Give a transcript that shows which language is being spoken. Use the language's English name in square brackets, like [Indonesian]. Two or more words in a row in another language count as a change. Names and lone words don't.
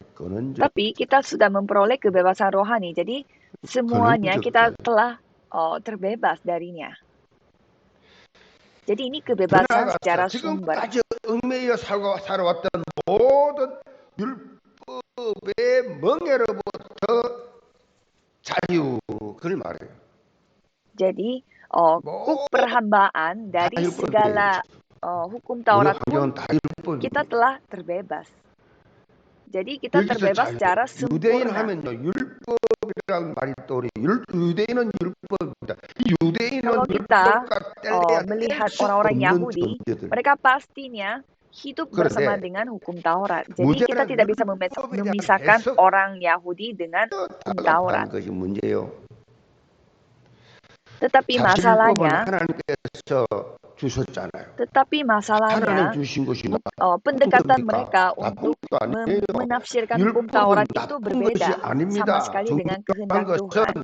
[Korean] 근원적. [Indonesian] Tapi kita sudah memperoleh kebebasan rohani, jadi semuanya kita telah terbebas darinya. Jadi ini kebebasan secara sumber. [Korean] 지금까지 얽매여 살아왔던 모든 율법의 멍에로부터 자유, 그걸 말해요. [Indonesian] Jadi kuk perhambaan dari segala hukum Taurat pun kita telah terbebas. Jadi kita terbebas secara sempurna. [Korean] 율법이라는 말이 또 유대인은 율법입니다. [Indonesian] Kalau kita melihat orang-orang Yahudi, mereka pastinya hidup bersama dengan hukum Taurat. Jadi kita tidak bisa memisahkan orang Yahudi dengan hukum Taurat. Tetapi masalahnya, pendekatan mereka untuk menafsirkan hukum Taurat itu berbeda sama sekali dengan kehendak Tuhan.